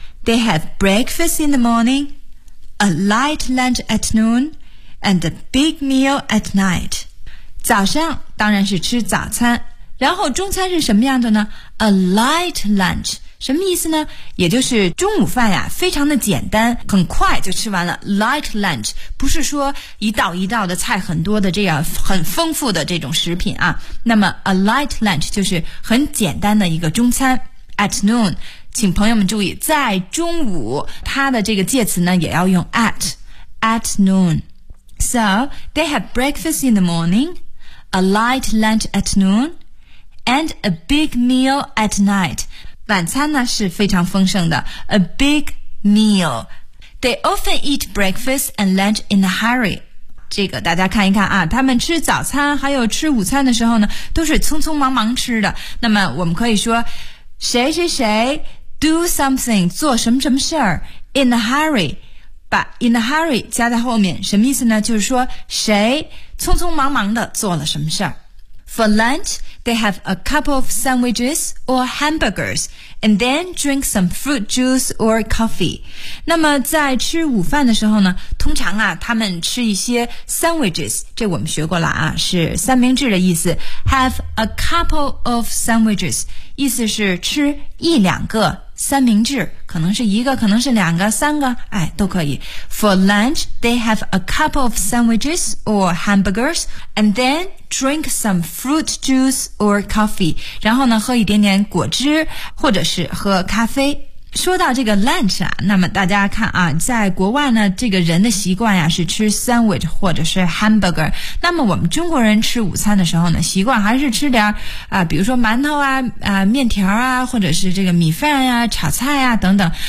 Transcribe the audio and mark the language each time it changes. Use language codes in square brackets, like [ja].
[en] They have breakfast in the morning, a light lunch at noon, and a big meal at night. [zh] 早上当然是吃早餐，然后中餐是什么样的呢？ [en] A light lunch. [zh] 什么意思呢？也就是中午饭呀，非常的简单，很快就吃完了。 [en] Light lunch [zh] 不是说一道一道的菜很多的这样很丰富的这种食品啊。那么 [en] a light lunch [zh] 就是很简单的一个中餐。 [en] At noon， [zh] 请朋友们注意，在中午它的这个介词呢也要用 at。At noon. [en] So they had breakfast in the morning, a light lunch at noon, and a big meal at night. [zh] 晚餐呢是非常丰盛的。 [en] A big meal. They often eat breakfast and lunch in a hurry. [zh] 这个大家看一看啊，他们吃早餐还有吃午餐的时候呢，都是匆匆忙忙吃的。那么我们可以说，谁谁谁 [en] do something [zh] 做什么什么事儿 [en] in a hurry。 [zh] 把 [en] in a hurry [zh] 加在后面什么意思呢？就是说谁匆匆忙忙的做了什么事儿。 [en] For lunch, they have a couple of sandwiches or hamburgers and then drink some fruit juice or coffee. [zh] 那么在吃午饭的时候呢，通常啊，他们吃一些 sandwiches， 这我们学过了啊，是三明治的意思。 [en] Have a couple of sandwiches， [zh] 意思是吃一两个三明治，可能是一个，可能是两个，三个，哎，都可以。 [en] For lunch, they have a couple of sandwiches or hamburgers, and then drink some fruit juice or coffee. [zh] 然后呢，喝一点点果汁，或者是喝咖啡。说到这个 lunch 啊，那么大家看啊，在国外呢，这个人的习惯呀是吃 sandwich 或者是 hamburger。那么我们中国人吃午餐的时候呢，习惯还是吃点比如说馒头啊、面条啊，或者是这个米饭呀、炒菜呀等等。